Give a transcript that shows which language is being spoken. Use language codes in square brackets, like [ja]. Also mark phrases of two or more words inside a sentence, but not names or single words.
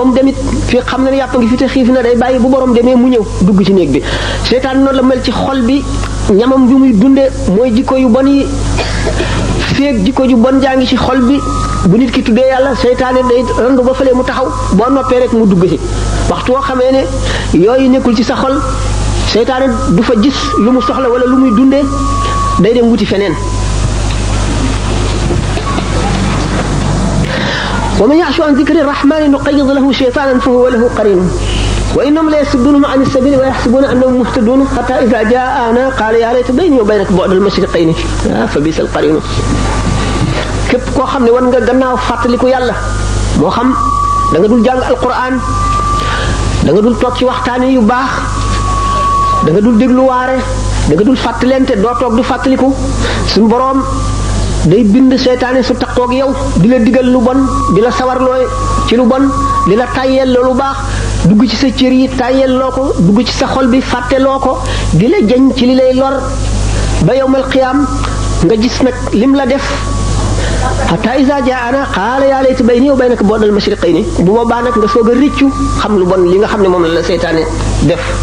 [wo] mu demit fii xam na ne yàpp ngi fi te xiif na day bàyyi bu borom demee mu ñëw dugg ci néeg bi seytaane noonu la mel ci xol bi ñamam bi muy dunde mooy jikko yu bon yi feeg jikko ju bon jaa ngi ci xol bi bu nit ki tuddee yàlla seytaane day randu ba fële mu taxaw boo noppee rek mu dugg ci waxtu woo xamee ne yooyu nekkul ci sa xol seytaane du fa gis lu mu soxla wala lu muy dundee day dem wuti feneen [ar] ومن يعش عن ذكر الرحمن نقيض له شيطانا فهو له قرين وإنهم ليصدونهم عن السبيل ويحسبون أنهم مهتدون حتى إذا جاءنا قال يا ليت بيني وبينك بعد المشرقين فبئس القرين [wo] képp koo xam ne wan nga gannaaw fàttaliku yàlla moo xam da nga dul jàng alquran da nga dul toog ci waxtaane yu baax da nga dul déglu waare da nga dul fàttalente doo toog di fàttaliku suñu boroom day bind seytaane su takkoog yow di la digal lu bon di la sawarloo ci lu bon di la tàyyeel lu baax dugg ci sa cër yi tàyyeel loo ko dugg ci sa xol bi fàtteloo ko di la jañ ci li lay lor ba [ar] يوم القيامة [wo] nga gis nag lim la def [ar] حتى إذا جاءنا قال يا ليت بيني وبينك بعد المشرقين [wo] bu boobaa nag nga soog a rëccu xam lu bon li nga xam ne moom la seytaane def